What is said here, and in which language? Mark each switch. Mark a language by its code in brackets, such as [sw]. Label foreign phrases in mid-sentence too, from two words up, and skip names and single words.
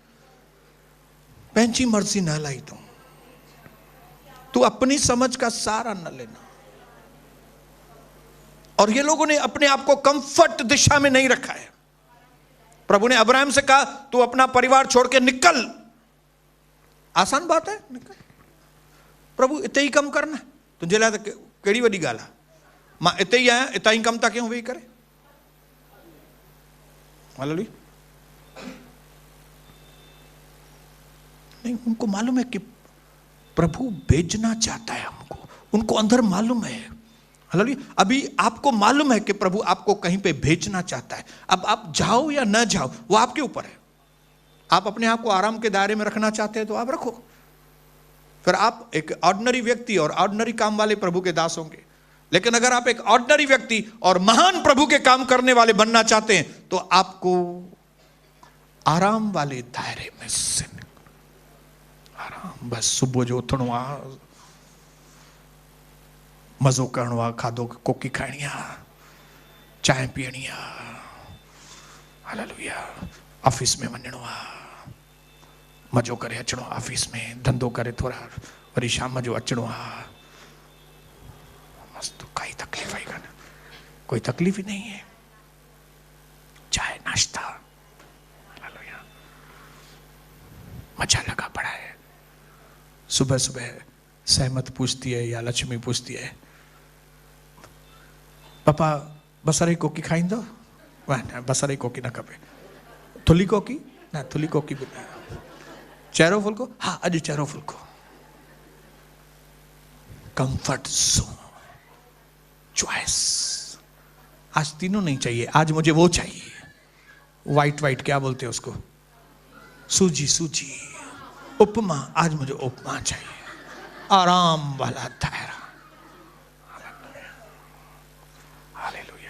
[sd] पैंची मर्जी ना लाई [hi] तू अपनी समझ का सहारा न लेना। और ये लोगों ने अपने आप को कंफर्ट दिशा में नहीं रखा है। प्रभु ने अब्राहम से कहा तू अपना परिवार छोड़ के निकल। आसान बात है, निकल। [sd] प्रभु इते ही कम करना तुझे लाइ त कहिड़ी वॾी ॻाल्हि आहे, मां इते ही आहियां, इतां ही कम था कयूं वेही करे। [hi] हालेलुया। नहीं, उनको मालूम है कि प्रभु भेजना चाहता है हमको, उनको अंदर मालूम है। हालेलुया। अभी आपको मालूम है कि प्रभु आपको कहीं पे भेजना चाहता है। अब आप जाओ या ना जाओ वो आपके ऊपर है। आप अपने आप को आराम के दायरे में रखना चाहते हैं तो आप रखो, फिर आप एक ऑर्डिनरी व्यक्ति और ऑर्डिनरी काम वाले प्रभु के दास होंगे। लेकिन अगर आप एक ऑर्डिनरी व्यक्ति और महान प्रभु के काम करने वाले बनना चाहते हैं तो आपको आराम वाले दायरे में से आराम, [sd] बस सुबह जो उथणो आ, मज़ो करणो आ, खाधो कोकी खाइणी आ, चाय पीअणी आ, हालेलुया, ऑफिस में वञणो आ, मज़ो करे अचणो ऑफिस में, धंधो करे थोड़ा वरी शाम जो अचणो आ, मस्त, काई तकलीफ आई कान, [hi] कोई तकलीफ ही नहीं है, [sd] चाय नाश्ता, हालेलुया, [hi] मजा लगा पड़ा है। सुबह सुबह सहमत पूछती है या लक्ष्मी पूछती है, पापा [sd] बसर कोकी खाईंदो? वाह न, बसर कोकी न खपे, थुली कोकी न, थुली कोकी भी न, चेहरो फुल्को, हाँ अॼु चेहरो फुल्को। [en] comfort zone, [hi] चॉइस, आज तीनों नहीं चाहिए, आज मुझे वो चाहिए, [en] white white [hi] क्या बोलते हैं उसको, सूजी सूजी, उपमा, आज मुझे उपमा चाहिए, आराम वाला दायरा, हालेलुया।